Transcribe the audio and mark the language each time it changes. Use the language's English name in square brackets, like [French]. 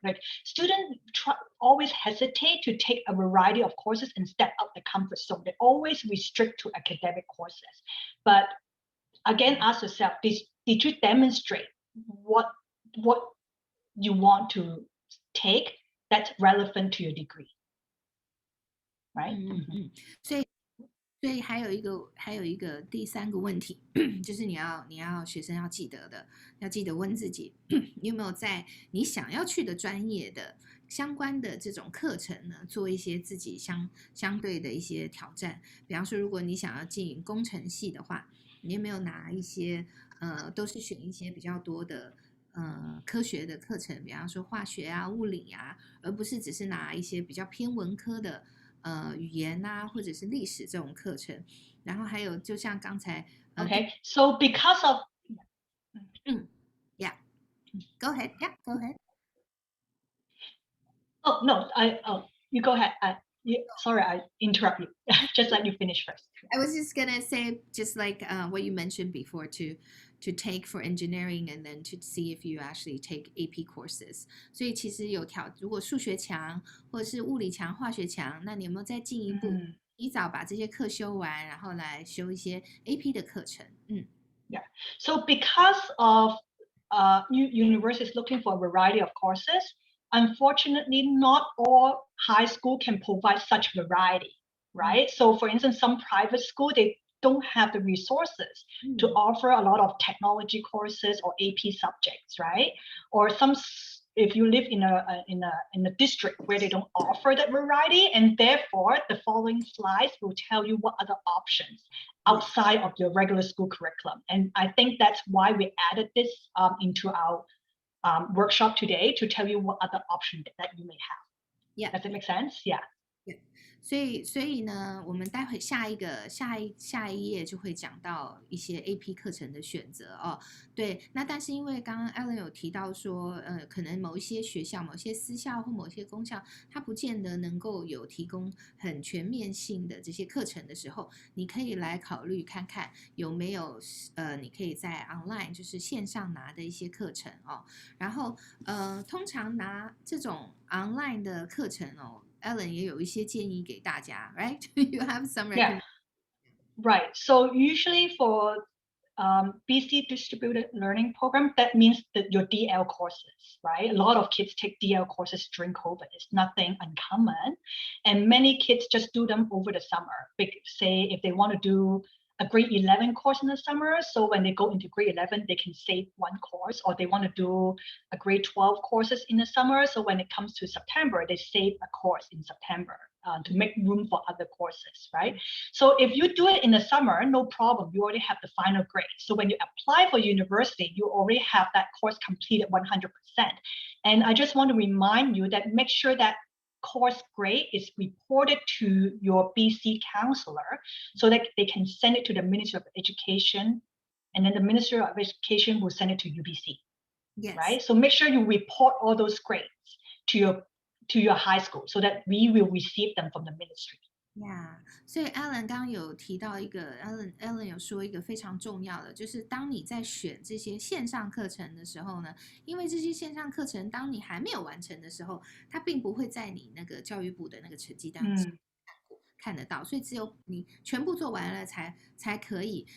[English] Like students always hesitate to take a variety of courses and step out the comfort zone. They always restrict to academic courses. But again, ask yourself, did you demonstrate what you want to take that's relevant to your degree? Right? [Chinese] 所以还有一个第3个问题，就是你要学生要记得的，要记得问自己，你有没有在你想要去的专业的相关的这种课程呢，做一些自己相对的一些挑战。比方说，如果你想要进工程系的话，你有没有拿一些都是选一些比较多的科学的课程，比方说化学啊、物理啊，而不是只是拿一些比较偏文科的。语言啊，或者是历史这种课程，然后还有就像刚才 [English] Okay, so because of yeah, go ahead, yeah, go ahead. Oh no, you go ahead. Sorry, I interrupt you. Just let you finish first. I was just gonna say, just like what you mentioned before, to take for engineering and then to see if you actually take AP courses. [Chinese] 所以其实如果数学强或者是物理强、化学强，那你有没有再进一步提早把这些课修完，然后来修一些 AP 的课程 [English] Yeah. So because of universities looking for a variety of courses, unfortunately, not all high school can provide such variety, right? So for instance, some private school, they don't have the resources to offer a lot of technology courses or AP subjects, right? Or if you live in a district where they don't offer that variety, and therefore the following slides will tell you what other options outside of your regular school curriculum. And I think that's why we added this into our workshop today to tell you what other options that you may have. Yeah. Does it make sense? Yeah. [Chinese] 所以呢，我们待会下一页就会讲到一些 AP 课程的选择哦。对，那但是因为刚刚 Alan 有提到说，可能某一些学校、某些私校或某些公校，它不见得能够有提供很全面性的这些课程的时候，你可以来考虑看看有没有你可以在 online 就是线上拿的一些课程哦。然后通常拿这种 online 的课程哦。 Ellen 也有一些建议给大家 ， [English] right? You have some Yeah, recommendations. right. So usually for BC distributed learning program, that means that your DL courses, right? A lot of kids take DL courses during COVID. It's nothing uncommon. And many kids just do them over the summer. Say if they want to do a grade 11 course in the summer, so when they go into grade 11, they can save one course, or they want to do a grade 12 courses in the summer. So when it comes to September, they save a course in September. To make room for other courses, right? So if you do it in the summer, no problem. You already have the final grade. So when you apply for university, you already have that course completed 100%. And I just want to remind you that make sure that course grade is reported to your BC counselor so that they can send it to the Ministry of Education, and then the Ministry of Education will send it to UBC. Yes. Right? So make sure you report all those grades to your high school so that we will receive them from the ministry. Yeah， [Chinese] 所以 Alan 刚刚有提到一个 Alan 有说一个非常重要的，就是当你在选这些线上课程的时候呢，因为这些线上课程当你还没有完成的时候，它并不会在你那个教育部的那个成绩单上看得到，所以只有你全部做完了才可以。